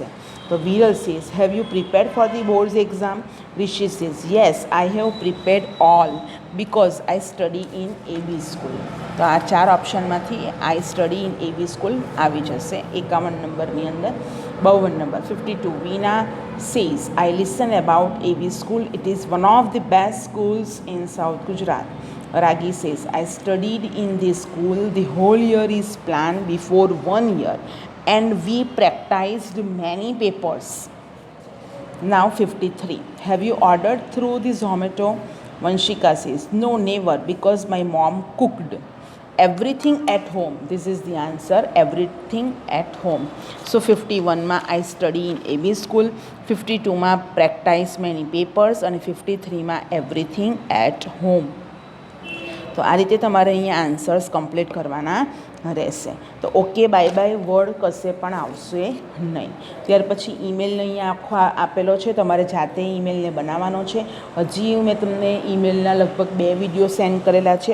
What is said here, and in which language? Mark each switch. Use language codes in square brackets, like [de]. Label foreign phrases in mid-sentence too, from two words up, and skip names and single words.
[en] તો વિરલ says, have you prepared for the boards exam? રિશી says, yes I have prepared all because I study in AB school. [gu] તો આ 4 ઓપ્શનમાંથી [en] I study in AB school [gu] આવી જશે 51 નંબરની અંદર. [en] 52 નંબર 52, વીના says, I listen about AB school. It is one of the best schools in South Gujarat. Ragi says, I studied in this school. The whole year is planned before 1 year and we practiced many papers. Now 53, have you ordered through the Zomato? Vanshika says, no, never, because my mom cooked. Everything at home. This is the answer, everything at home. So 51માં I study in AB school, 52માં practice many papers અને 53માં everything at home. [gu] તો આ રીતે તમારે અહીંયા [en] answers complete [gu] કરવાના રહેશે. તો [en] okay bye bye word [gu] કશે પણ આવશે નહીં. ત્યાર પછી ઈમેલને અહીંયા આખો આપેલો છે, તમારે જાતે ઈમેલને બનાવવાનો છે. હજી મેં તમને ઈમેલના લગભગ 2 [en] video send [gu] કરેલા છે.